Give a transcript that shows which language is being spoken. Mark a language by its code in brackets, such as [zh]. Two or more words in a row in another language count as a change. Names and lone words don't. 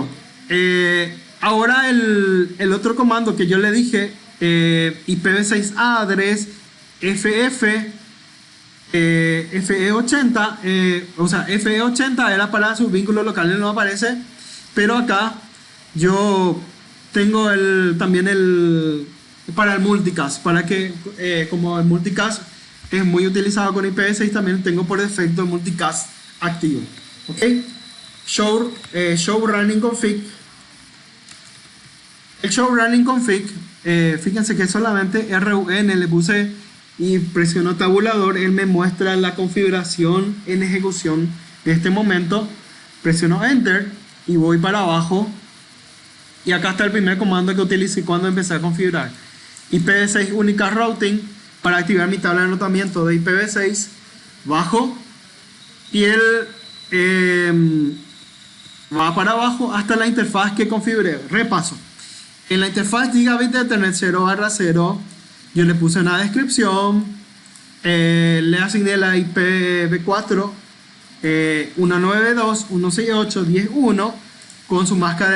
[es] Ahora el otro comando que yo le dije, [en] IPv6 address FE80, [es] o sea, FE80 era para sus vínculos locales, no aparece, pero acá yo tengo también para el multicast, para que como el multicast es muy utilizado con IPv6, también tengo por defecto el multicast activo. [en] Ok, show running config. [es] El [en] show running config, [es] fíjense que solamente RUN le puse y presiono tabulador, él me muestra la configuración en ejecución de este momento. Presiono enter y voy para abajo y acá está el primer comando que utilicé cuando empecé a configurar. [en] IPv6 unicast routing [es] para activar mi tabla de anotamiento de IPv6, bajo y él va para abajo hasta la interfaz que configuré. Repaso. En la interfaz [en] Gigabit Ethernet [es] 0/0 yo le puse una descripción, le asigné la IPv4 192.168.10.1 con su máscara de